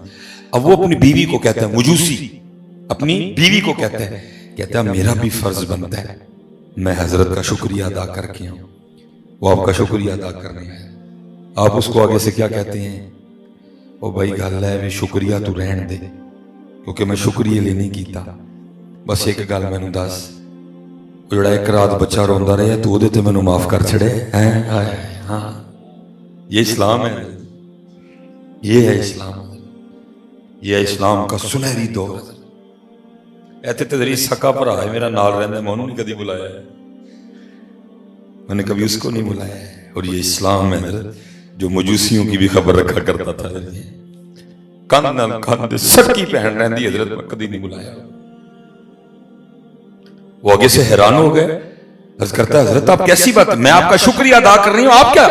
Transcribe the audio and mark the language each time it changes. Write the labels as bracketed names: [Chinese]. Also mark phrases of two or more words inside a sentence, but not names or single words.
[Urdu] اب وہ اپنی بیوی کو کہتا ہے, مجوسی اپنی بیوی کو کہتا ہے میرا بھی فرض بنتا ہے میں حضرت کا شکریہ ادا کر کے آؤں. وہ آپ کا شکریہ ادا کر رہے ہیں. آپ اس کو آگے سے کیا کہتے ہیں؟ [Punjabi] او بھائی گل ہے بھی شکریہ تو رہن دے کیونکہ میں شکریہ لے نہیں کیتا, بس ایک گل مینوں دس, جڑا ایک رات بچہ روندا رہا تو وہ تے مینوں معاف کر چھڑے ہیں. [Urdu] ہاں یہ اسلام ہے, یہ ہے اسلام, یہ ہے اسلام کا سنہری دور. [Punjabi] ایتھے تے ذری سکا بھرا ہے میرا نال رہندا, میں انہوں نے کدی بلایا ہے, [Urdu] میں نے کبھی اس کو نہیں بلایا ہے. اور یہ اسلام ہے جو مجوسیوں کی بھی خبر رکھا کرتا تھا, [Punjabi] کان نال کان دے سکی پہن رہندی حضرت میں کدی نہیں بلایا. [Urdu] وہ آگے سے حیران ہو گئے, عرض کرتا ہے حضرت آپ کیسی بات, میں آپ کا شکریہ ادا کر رہی ہوں, آپ کیا؟